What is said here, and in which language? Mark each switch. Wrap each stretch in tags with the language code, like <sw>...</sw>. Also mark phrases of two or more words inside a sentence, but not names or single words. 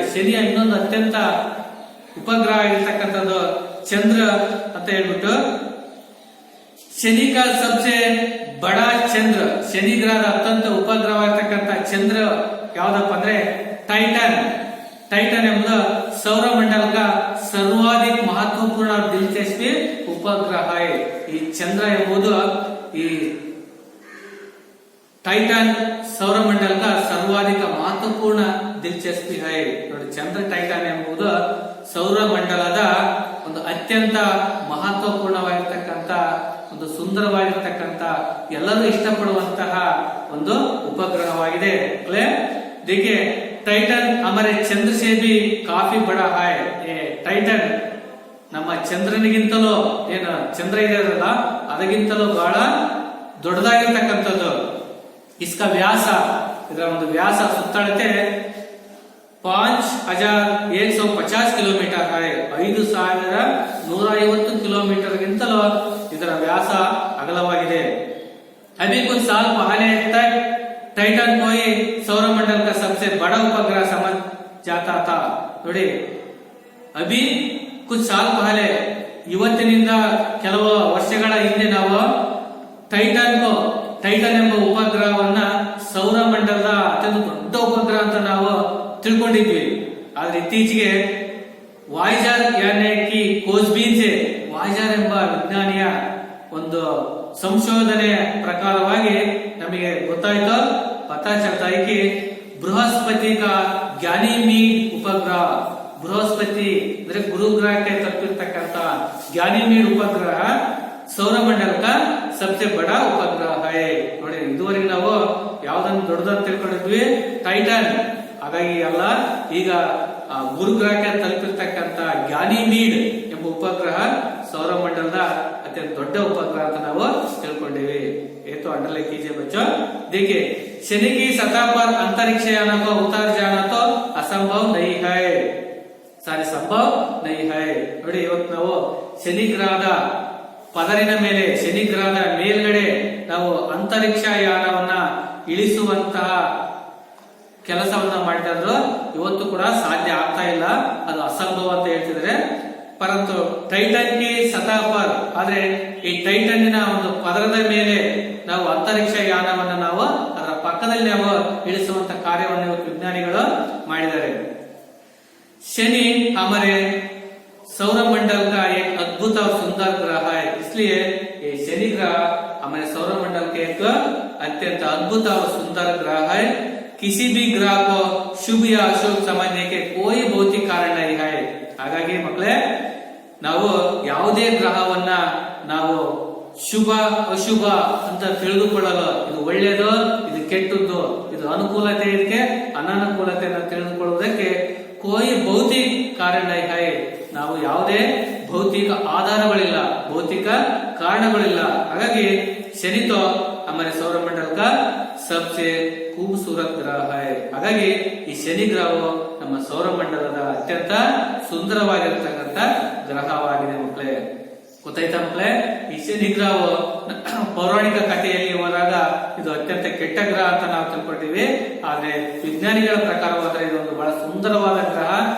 <kn>ಶನಿಯ ಇನ್ನೊಂದು ಅತ್ಯಂತ ಉಪಗ್ರಹ ಆಗಿರ್ತಕ್ಕಂಥದ್ದು ಚಂದ್ರ ಅಂತ ಹೇಳ್ಬಿಟ್ಟು,</kn> <hi>शनि का सबसे बड़ा चंद्र,</hi> <kn>ಶನಿ ಗ್ರಹದ ಅತ್ಯಂತ ಉಪಗ್ರಹವಾಗಿರ್ತಕ್ಕಂಥ ಚಂದ್ರ ಯಾವ್ದಪ್ಪ ಅಂದ್ರೆ ಟೈಟನ್. ಟೈಟನ್ ಎಂಬುದು</kn> <hi>सौरमंडल का सर्वाधिक महत्वपूर्ण और दिलचस्पी उपग्रह है.</hi> <kn>ಈ ಚಂದ್ರ ಎಂಬುದು ಈ ಟೈಟನ್</kn> <hi>सौरमंडल का सर्वाधिक महत्वपूर्ण दिलचस्पी है.</hi> <kn>ನೋಡಿ, ಚಂದ್ರ ಟೈಟನ್ ಎಂಬುದು ಸೌರಮಂಡಲದ ಒಂದು ಅತ್ಯಂತ ಮಹತ್ವಪೂರ್ಣವಾಗಿರ್ತಕ್ಕಂಥ ಒಂದು ಸುಂದರವಾಗಿರ್ತಕ್ಕಂಥ ಎಲ್ಲರೂ ಇಷ್ಟಪಡುವಂತಹ ಒಂದು ಉಪಗ್ರಹವಾಗಿದೆ.</kn> <hi>देखिए, टाइटन हमारे चंद्र से भी काफी बड़ा है.</hi> <kn>टाइटन ನಮ್ಮ ಚಂದ್ರನಿಗಿಂತಲೂ ಏನು ಚಂದ್ರ ಇದೆಯಲ್ಲ, ಆ ಅದಕ್ಕಿಂತಲೂ ಬಹಳ ದೊಡ್ಡದಾಗಿರ್ತಕ್ಕಂಥದ್ದು.</kn> <hi>इसका व्यास,</hi> <kn>ಇದರ ಒಂದು ವ್ಯಾಸ ಸುತ್ತಳತೆ 5150 ಕಿಲೋಮೀಟರ್ है, 5150 ಕಿಲೋಮೀಟರ್ಗಿಂತಲೂ ಇದರ ವ್ಯಾಸ ಅಗಲವಾಗಿದೆ.</kn> <hi>अभी कुछ साल पहले तक टाइटन को ही सौरमंडल का सबसे बड़ा उपग्रह समझ जाता था. ನೋಡಿ, अभी कुछ साल पहले,</hi> <kn>ಇವತ್ತಿನಿಂದ ಕೆಲವು ವರ್ಷಗಳ ಹಿಂದೆ ನಾವು ಟೈಟನ್ ಎಂಬ ಉಪಗ್ರಹವನ್ನ ಸೌರಮಂಡಲದ ಅತ್ಯಂತ ದೊಡ್ಡ ಉಪಗ್ರಹ ಅಂತ ನಾವು ತಿಳ್ಕೊಂಡಿದ್ವಿ. ಆದ್ರೆ ಇತ್ತೀಚೆಗೆ ವಾಯ್ಜರ್ ಯಾನಕ್ಕೆ ಕೋಜ್ಬೀನ್ಸೆ, ವಾಯ್ಜರ್ ಎಂಬ ವಿಜ್ಞಾನಿಯ ಒಂದು ಸಂಶೋಧನೆಯ ಪ್ರಕಾರವಾಗಿ ನಮಗೆ ಗೊತ್ತಾಯ್ತು,</kn> <hi>पता चलता है कि</hi> <kn>ಬೃಹಸ್ಪತಿ का ಗ್ಯಾನಿಮೀಡ್ ಉಪಗ್ರಹ, ಬೃಹಸ್ಪತಿ ಅಂದ್ರೆ ಗುರುಗ್ರಹಕ್ಕೆ ತಲುಪಿರ್ತಕ್ಕಂಥ ಗ್ಯಾನಿಮೀಡ್ ಉಪಗ್ರಹ</kn> <hi>सौरमंडल का सबसे बड़ा उपग्रह है.</hi> <kn>ನೋಡಿ, ಇದುವರೆಗೆ ನಾವು ಯಾವ್ದನ್ನು ದೊಡ್ಡದಾಗಿ ತಿಳ್ಕೊಂಡಿದ್ವಿ, ಟೈಟನ್. ಹಾಗಾಗಿ ಅಲ್ಲ, ಈಗ ಗುರುಗ್ರಹಕ್ಕೆ ತಲುಪಿರ್ತಕ್ಕಂಥ ಗ್ಯಾನಿಮೀಡ್ ಎಂಬ ಉಪಗ್ರಹ ಸೌರಮಂಡಲದ अत्यंत ದೊಡ್ಡ ಉಪಗ್ರಹ ಅಂತ ನಾವು ತಿಳ್ಕೊಂಡಿವಿ.</kn> <hi>तो अंडरलाइन कीजिए बच्चों. देखिए, शनि की सतह पर अंतरिक्ष यान को उतर जाना तो असंभव नहीं है, सारे संभव नहीं है.</hi> <kn>ನೋಡಿ, ಇವತ್ತು ನಾವು ಶನಿ ಗ್ರಹದ ಪದರಿನ ಮೇಲೆ, ಶನಿ ಗ್ರಹದ ಮೇಲ್ಗಡೆ ನಾವು ಅಂತರಿಕ್ಷ ಯಾನವನ್ನ ಇಳಿಸುವಂತಹ ಕೆಲಸವನ್ನ ಮಾಡಿದ್ರು ಇವತ್ತು ಕೂಡ ಸಾಧ್ಯ ಆಗ್ತಾ ಇಲ್ಲ, ಅದು ಅಸಂಭವ ಅಂತ ಹೇಳ್ತಿದ್ರೆ.</kn> <hi>परंतु टाइटन के सतह पर,</hi> <kn>ಆದ್ರೆ ಈ ಟೈಟನ್ನಿನ ಒಂದು ಪದರದ ಮೇಲೆ ನಾವು ಅಂತರಿಕ್ಷ ಯಾನವನ್ನು ನಾವು ಅದರ ಪಕ್ಕದಲ್ಲಿ ನಾವು ಇಳಿಸುವಂತ ಕಾರ್ಯವನ್ನು ಇವತ್ತು ವಿಜ್ಞಾನಿಗಳು ಮಾಡಿದ್ದಾರೆ.</kn> <hi>शनि हमारे सौरमंडल का एक अद्भुत और सुंदर ग्रह है, इसलिए ये शनि ग्रह हमारे सौरमंडल के एक अत्यंत अद्भुत और सुंदर ग्रह है. किसी भी ग्रह को शुभ या अशुभ समझने के कोई भौतिक कारण नहीं है.</hi> <kn>ಹಾಗಾಗಿ ಮಕ್ಕಳೇ, ನಾವು ಯಾವುದೇ ಗ್ರಹವನ್ನ ನಾವು ಶುಭ ಅಶುಭ ಅಂತ ತಿಳಿದುಕೊಳ್ಳಲು, ಇದು ಒಳ್ಳೆಯದು, ಇದು ಕೆಟ್ಟದ್ದು, ಇದು ಅನುಕೂಲತೆ, ಇದಕ್ಕೆ ಅನಾನುಕೂಲತೆಯನ್ನು ತಿಳಿದುಕೊಳ್ಳುವುದಕ್ಕೆ</kn> <hi>कोई भौतिक कारण है,</hi> <kn>ನಾವು ಯಾವುದೇ ಭೌತಿಕ ಆಧಾರಗಳಿಲ್ಲ, ಭೌತಿಕ ಕಾರಣಗಳಿಲ್ಲ.</kn> <hi>ಹಾಗಾಗಿ ಶನಿ तो हमारे सौरमंडल का सबसे खूबसूरत ग्रह है.</hi> <kn>ಹಾಗಾಗಿ ಈ ಶನಿ ಗ್ರಹವು ನಮ್ಮ ಸೌರಮಂಡಲದ ಅತ್ಯಂತ ಸುಂದರವಾಗಿರತಕ್ಕಂತ ಗ್ರಹವಾಗಿದೆ. ಮಕ್ಕಳೇ, ಗೊತ್ತಾಯ್ತಾ ಮಕ್ಕಳೇ? ಈ ಶನಿ ಗ್ರಹವು ಪೌರಾಣಿಕ ಕಥೆಯಲ್ಲಿ ಹೋದಾಗ ಇದು ಅತ್ಯಂತ ಕೆಟ್ಟ ಗ್ರಹ ಅಂತ ನಾವು ತಿಳ್ಕೊಂಡಿವಿ. ಆದ್ರೆ ವಿಜ್ಞಾನಿಗಳ ಪ್ರಕಾರವಾದರೆ ಇದೊಂದು ಬಹಳ ಸುಂದರವಾದ ಗ್ರಹ.</kn>